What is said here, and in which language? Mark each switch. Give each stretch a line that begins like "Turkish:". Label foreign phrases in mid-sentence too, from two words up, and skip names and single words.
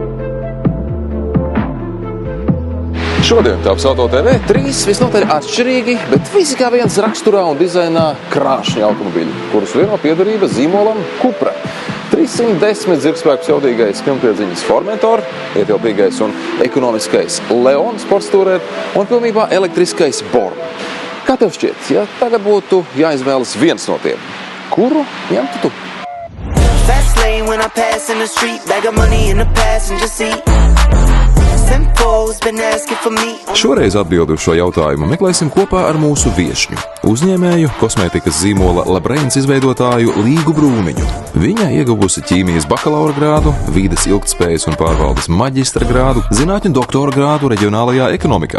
Latvian: Šodien Tavs Auto TV 3 visnotaļ atšķirīgi, bet visi kā viens raksturā un dizainā krāšņi automobiļi, kurus vieno piederība zīmolam Cupra. 310 zirgspēkus jaudīgais pilnpiedziņas Formentor, ietilpīgais un ekonomiskais Leon sportstūrē un pilnībā elektriskais Born. Kā tev šķiet, ja tagad būtu jāizvēlas viens no tiem, kuru ņemtu tu?
English: Fast lane when I pass in the street, bag of money in the passenger seat.
Latvian: Šoreiz atbildi uz šo jautājumu meklēsim kopā ar mūsu viešņu, uzņēmēju, kosmētikas zīmola LaBrains izveidotāju Līgu Brūniņu. Viņa ieguvusi ķīmijas bakalaura grādu, vīdes ilgtspējas un pārvaldes maģistra grādu, zinātņu doktora grādu reģionālajā ekonomikā.